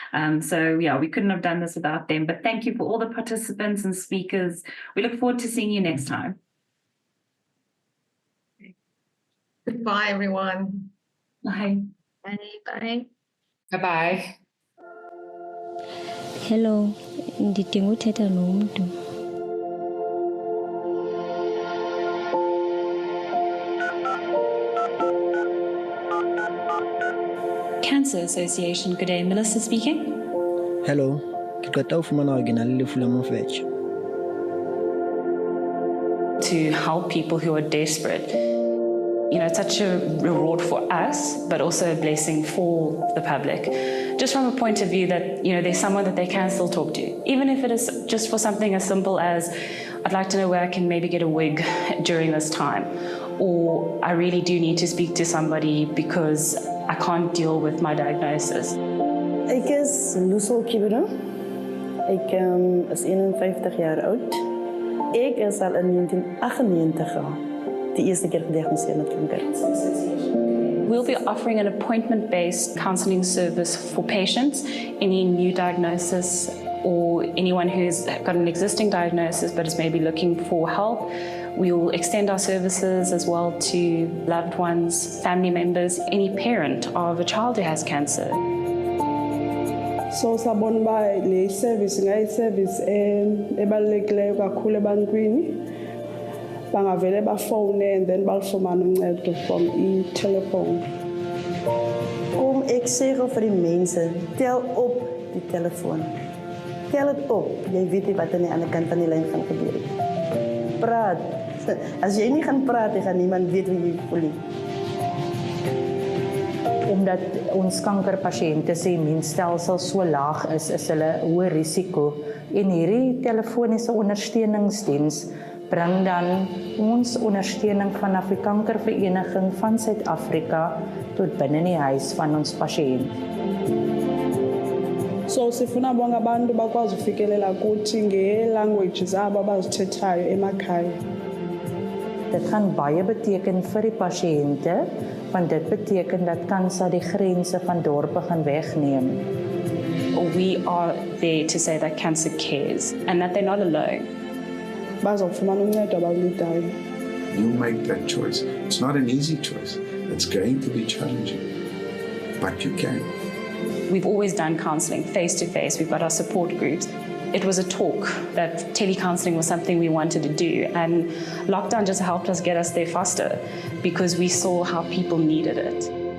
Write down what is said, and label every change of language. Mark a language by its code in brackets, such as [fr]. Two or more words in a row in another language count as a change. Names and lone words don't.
[en] We couldn't have done this without them. But thank you for all the participants and speakers. We look forward to seeing you next time. Goodbye, everyone. Bye. Bye. Bye. Bye-bye. Hello, [xh] ndidinga uthetha nomntu. [en] Cancer Association, good day. Melissa speaking. Hello, [st] ke qeta ho fumana hore ke na le lefu la mofetshe. [en] To help people who are desperate. It's such a reward for us, but also a blessing for the public. Just from a point of view that, there's someone that they can still talk to. Even if it is just for something as simple as, I'd like to know where I can maybe get a wig during this time. Or I really do need to speak to somebody because I can't deal with my diagnosis. [af] Ek is Lusel Kibera. Ek is 51 jaar oud. Ek is al in 1998 die eerste keer gediagnoseerd met kanker. [en] We'll be offering an appointment-based counseling service for patients, any new diagnosis or anyone who's got an existing diagnosis but is maybe looking for help. We will extend our services as well to loved ones, family members, any parent of a child who has cancer. [xh] So sabona ba le service ngayi-service ebalulekileyo kakhulu ebantwini. Bangavele bafone [en] and then [xh] balufumana uncedo [en] from i-telephone. [af] Kom ek sê vir die mense, tel op die telefoon. Tel dit op. Jy weet nie wat aan die ander kant van die lyn gaan gebeur nie. Praat. As jy nie gaan praat, gaan niemand weet hoe jy voel nie. Omdat ons kankerpasiënte se immuunstelsel so laag is hulle hoë risiko. En hierdie telefoniese ondersteuningsdiens bring dan ons ondersteuning vanaf die Kankervereniging van Suid-Afrika tot binne die huis van ons pasiënt. So sifuna bonke abantu bakwazi ufikelela kuthi nge-languages abo abazithethayo emakhaya. Dit gaan baie beteken vir die pasiënte, want dit beteken dat CANSA die grense van dorpe gaan wegneem. [en] We are there to say that cancer cares and that they're not alone. [xh] Bazofumana uncedo abalulidayo. [en] You make that choice. It's not an easy choice. It's going to be challenging, but you can. We've always done counselling face-to-face. We've got our support groups. It was a talk that telecounselling was something we wanted to do, and lockdown just helped us get us there faster because we saw how people needed it.